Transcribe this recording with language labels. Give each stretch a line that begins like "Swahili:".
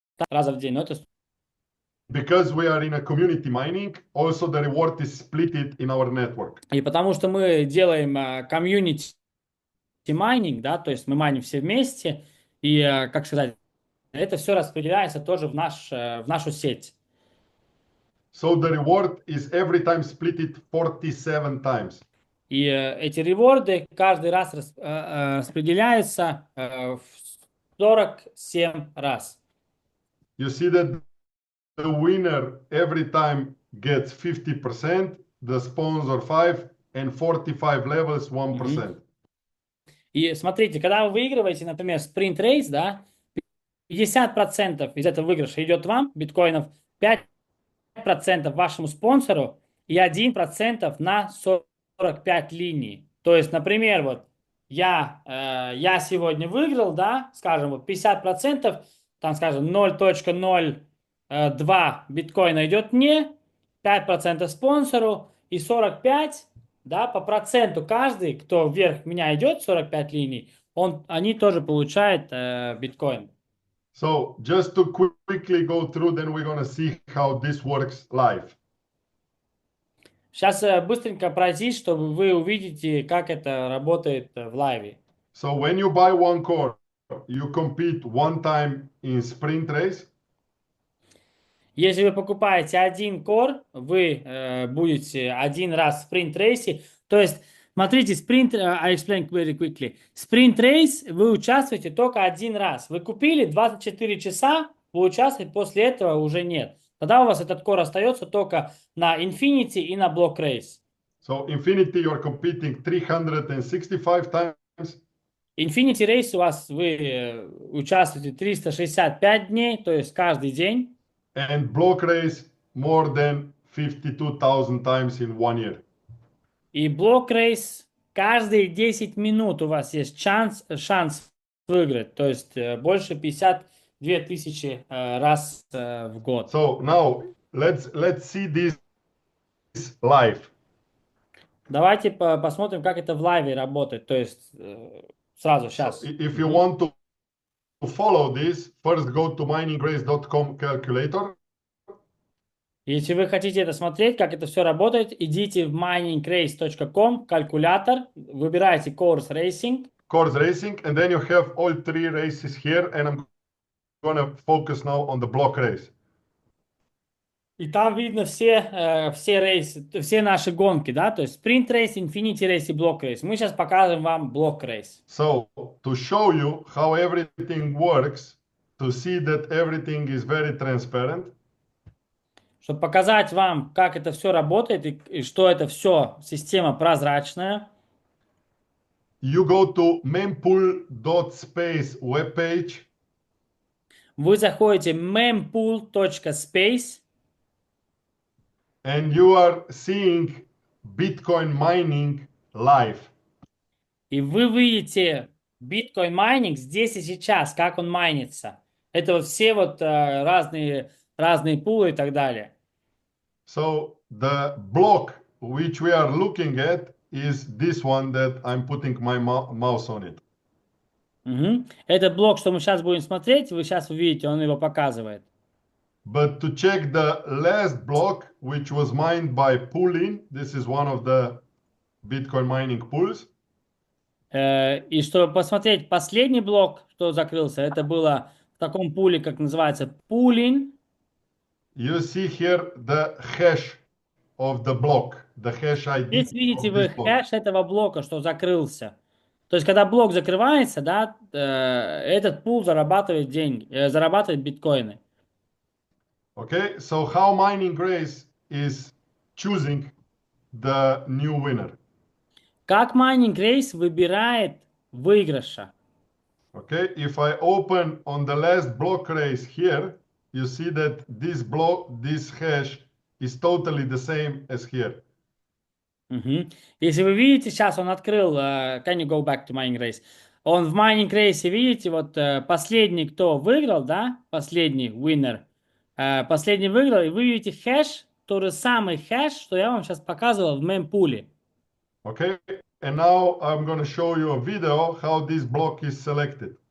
Russian: Раза в день, но это...
English: Because we are in a community mining, also the reward is split in our network.
Russian: И потому что мы делаем community майнинг, да, то есть мы майним все вместе, и, как сказать, это все распределяется тоже в нашу сеть.
English: So the reward is every time split 47 times.
Russian: И эти реворды каждый раз распределяются в 47 раз.
English: You see that the winner every time gets 50%, the sponsor 5%, and 45 levels 1%.
Russian: И смотрите, когда вы выигрываете, например, спринт-рейс, да, 50% из этого выигрыша идет вам, биткоинов, 5% вашему спонсору и 1% на 45 линий. То есть, например, вот я сегодня выиграл, да, скажем, вот 50%, там, скажем, 0.02 биткоина идет мне, 5% спонсору и 45, да, по проценту каждый, кто вверх меня идет, 45 линий, они тоже получают биткоин.
English: So just to quickly go through, then we're going to see how this works live.
Russian: Сейчас быстренько пройти, чтобы вы увидите, как это работает в лайве.
English: So when you buy one core, you compete one time in sprint race.
Russian: Если вы покупаете один кор, вы будете один раз в спринт-рейсе. То есть, смотрите,
English: I explain very quickly.
Russian: Спринт-рейс вы участвуете только один раз. Вы купили 24 часа, вы участвуете, после этого уже нет. Тогда у вас этот кор остается только на Infinity и на Block Race.
English: So Infinity you're competing 365 times.
Russian: Infinity Race у вас вы участвуете 365 дней, то есть каждый день.
English: And Block Race more than 52,000 times in 1 year.
Russian: И Block Race каждые 10 минут у вас есть шанс выиграть, то есть больше 52 тысячи раз в год.
English: So now let's see this live.
Russian: Давайте посмотрим, как это в лайве работает. То есть сразу сейчас.
English: So if you want to follow this, first go to miningrace.com calculator.
Russian: Если вы хотите это смотреть, как это все работает, идите в miningrace.com, калькулятор, выбирайте Course Racing.
English: Course Racing, and then you have all 3 races here, and I'm gonna focus now on the block race.
Russian: И там видно все рейсы, все наши гонки, да, то есть спринт рейс, инфинити рейс и блок рейс. Мы сейчас покажем вам блок рейс.
English: So to show you how everything works, to see that everything is very transparent.
Russian: Чтобы показать вам, как это все работает и что это все система прозрачная.
English: You go to mempool.space webpage.
Russian: Вы заходите mempool.space.
English: And you are seeing Bitcoin mining live.
Russian: И вы видите биткоин майнинг здесь и сейчас, как он майнится. Это вот все вот разные пулы и так далее.
English: So the block which we are looking at is this one that I'm putting my mouse on it.
Russian: Этот блок, что мы сейчас будем смотреть, вы сейчас увидите, он его показывает.
English: But to check the last block, which was mined by pooling, this is one of the Bitcoin mining pools.
Russian: И чтобы посмотреть последний блок, что закрылся, это было в таком пуле, как называется pooling.
English: You see here the hash of the block, the hash ID.
Russian: Здесь видите вы хэш этого блока, что закрылся. То есть, когда блок закрывается, да, этот пул зарабатывает деньги, зарабатывает биткоины.
English: Okay, so how Miningrace is choosing the new winner?
Russian: Как Miningrace выбирает выигрыша?
English: Okay, if I open on the last block race here, you see that this block, this hash is totally the same as here.
Russian: Если вы видите, сейчас он открыл,
English: can you go back to Miningrace?
Russian: Он в Miningrace, видите, вот последний, кто выиграл, да, последний winner, последний выиграл, и вы видите хэш, тот же самый хэш, что я вам сейчас показывал в мемпуле.
English: Okay, and now I'm going to show you a video how this block is selected.